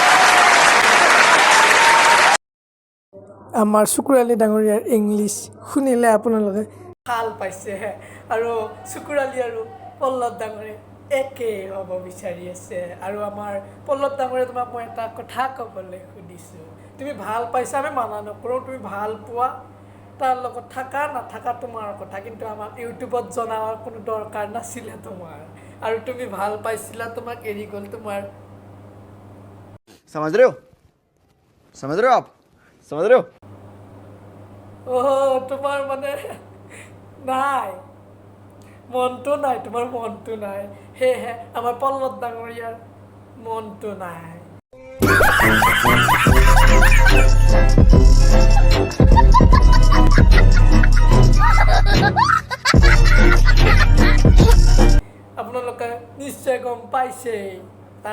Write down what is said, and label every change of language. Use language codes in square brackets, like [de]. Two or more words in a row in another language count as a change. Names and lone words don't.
[as] আমাৰ চুকুৰালী ডাঙৰীয়াৰ ইংলিছ শুনিলে আপোনালোকে ভাল পাইছেহে আৰু চুকুৰালী আৰু পল্লৱ ডাঙৰীয়া একেই হ'ব বিচাৰি আছে আৰু আমাৰ পল্লৱ ডাঙৰীয়া তোমাক মই এটা কথা ক'বলৈ সুধিছোঁ তুমি ভাল পাইছা আমি মানা নকৰোঁ তুমি ভাল পোৱা তাৰ লগত থাকা নাথাকা তোমাৰ কথা কিন্তু আমাক ইউটিউবত জনাৰ কোনো দৰকাৰ নাছিলে তোমাৰ আৰু তুমি ভাল পাইছিলা তোমাক এৰি গ'ল তোমাৰ [hi] समझ रहे हो आप समझ रहे हो [as] তোমাৰ মানে নাই মনটো নাই তোমাৰ মনটো নাই সেয়েহে আমাৰ পল্লৱ ডাঙৰীয়াৰ মনটো নাই আপোনালোকে নিশ্চয় গম পাইছেই তাৰ